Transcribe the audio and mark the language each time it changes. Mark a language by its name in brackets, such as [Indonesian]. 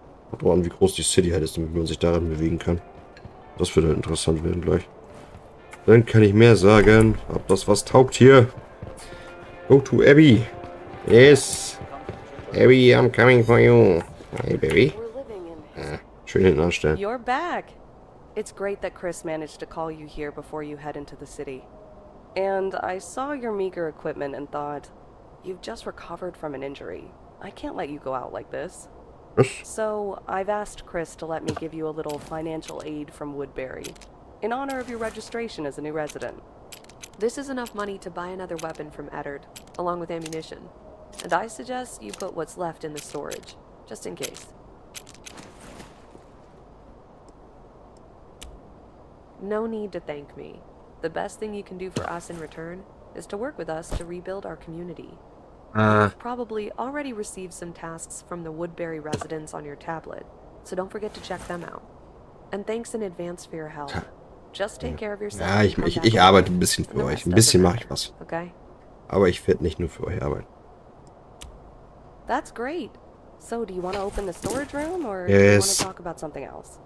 [German] Kommt drauf an, wie groß die City halt ist, damit man sich darin bewegen kann. Das wird halt interessant werden gleich. Dann kann ich mehr sagen, ob das was taugt hier. [English] Go to Abby. Yes. Abby, I'm coming for you. Hey, baby. [German] Schön hinten anstellen. [English] You're back. It's great that Chris managed to call you here before you head into the city. And I saw your meager equipment and thought, you've just recovered from an injury. I can't let you go out like this. So I've asked Chris to let me give you a little financial aid from Woodberry, in honor of your registration as a new resident. This is enough money to buy another weapon from Eddard, along with ammunition. And I suggest you put what's left in the storage, just in case. No need to thank me. The best thing you can do for us in return is to work with us to rebuild our community. You've probably already received some tasks from the Woodberry residents on your tablet, so don't forget to check them out. And thanks in advance for your help. Just take care of yourself. [German] Ja, ich arbeite ein bisschen für euch. Ein bisschen mache ich was. Okay. Aber ich werde nicht nur für euch arbeiten. [English] That's great. So, do you want to open the storage room, or do you want to talk about something else?